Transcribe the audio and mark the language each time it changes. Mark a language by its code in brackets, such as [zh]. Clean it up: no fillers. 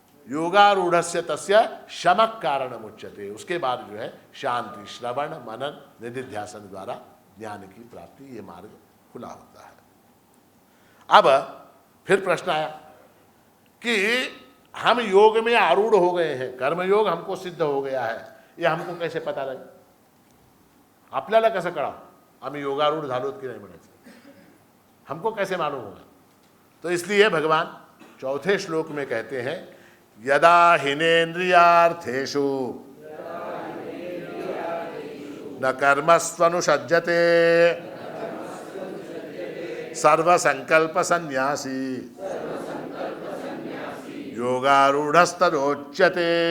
[sa] योगारूढ़स्य तस्य शमक कारणम उच्यते, [hi] उसके बाद जो है शांति, श्रवण, मनन, निधिध्यासन द्वारा ज्ञान की प्राप्ति, ये मार्ग खुला होता है। अब फिर प्रश्न आया कि हम योग में आरूढ़ हो गए हैं, कर्मयोग हमको सिद्ध हो गया है, ये हमको कैसे पता लगे? [mr] आपल्याला कसं कळावं आम्ही योगारूढ़ झालोत की नाही म्हणायचं? [hi] हमको कैसे मालूम होगा? तो इसलिए भगवान चौथे श्लोक में कहते हैं, [sa] यदा हिनेन्द्रियार्थेषु न कर्मस्वनुषज्जते सर्वसंकल्प सन्यासी योगारूढ़स्तदोच्यते।